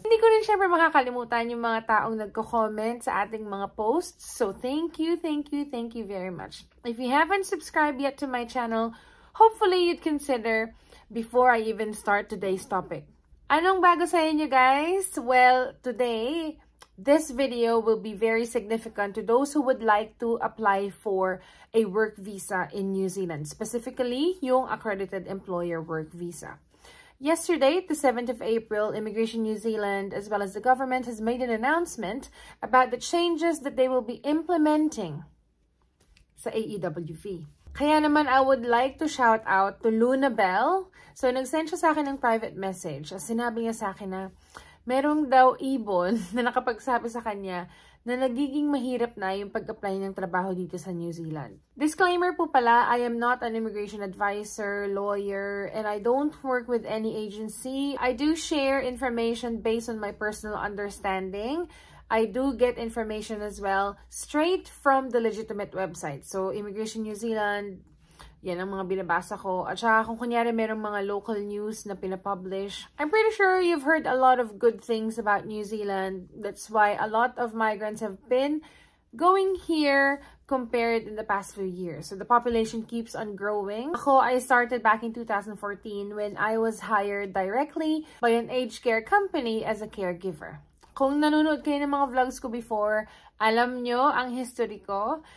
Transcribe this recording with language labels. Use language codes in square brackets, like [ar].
[tl] Hindi ko rin syempre makakalimutan yung mga taong nagko-comment sa ating mga posts. [en] So thank you very much. If you haven't subscribed yet to my channel, hopefully you'd consider before I even start today's topic. [tl] Anong bago sa inyo guys? [en] Well, today, this video will be very significant to those who would like to apply for a work visa in New Zealand, specifically yung accredited employer work visa. Yesterday, the 7th of April, Immigration New Zealand, as well as the government, has made an announcement about the changes that they will be implementing sa AEWV. [tl] Kaya naman, [en] I would like to shout out to Luna Bell. [tl] So, nag-send siya sa akin ng private message. Sinabi niya sa akin na merong daw ibon na nakapagsabi sa kanya na nagiging mahirap na yung pag-apply ng trabaho dito sa New Zealand. [en] Disclaimer [tl] po pala, [en] I am not an immigration advisor, lawyer, and I don't work with any agency. I do share information based on my personal understanding. I do get information as well straight from the legitimate website. [tl] So, Immigration New Zealand, yan ang mga binabasa ko. At saka kung kunyari merong mga local news na pinapublish, [en] I'm pretty sure you've heard a lot of good things about New Zealand. That's why a lot of migrants have been going here compared in the past few years. So, the population keeps on growing. Ako, I started back in 2014 when I was hired directly by an aged care company as a caregiver. [tl] Kung nanonood kayo ng mga vlogs ko before, alam nyo ang history ko.